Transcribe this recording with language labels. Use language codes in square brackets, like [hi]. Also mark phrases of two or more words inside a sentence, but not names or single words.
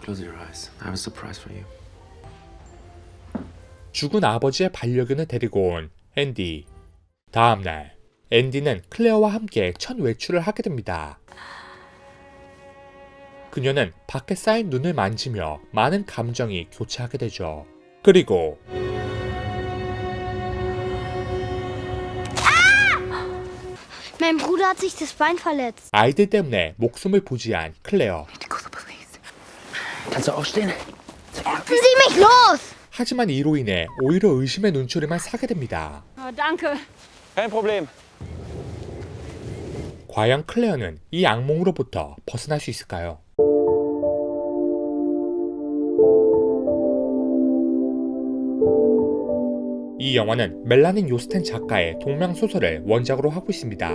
[en] Close your eyes. I have a surprise for you. [ko] 죽은 아버지의 반려견을 데리고 온 앤디. 다음날 앤디는 클레어와 함께 첫 외출을 하게 됩니다. 그녀는 밖에 쌓인 눈을 만지며 많은 감정이 교차하게 되죠. 그리고 [de] Mein Bruder hat sich das Bein verletzt. [ko] 아이들 때문에 목숨을 부지한 클레어. [de] Kannst du aufstehen? Lassen Sie mich los! [ko] 하지만 이로 인해 오히려 의심의 눈초리만 사게 됩니다. [de] Oh, danke. Kein Problem. [ko] 과연 클레어는 이 악몽으로부터 벗어날 수 있을까요? 이 영화는 멜라닌 요스텐 작가의 동명소설을 원작으로 하고 있습니다.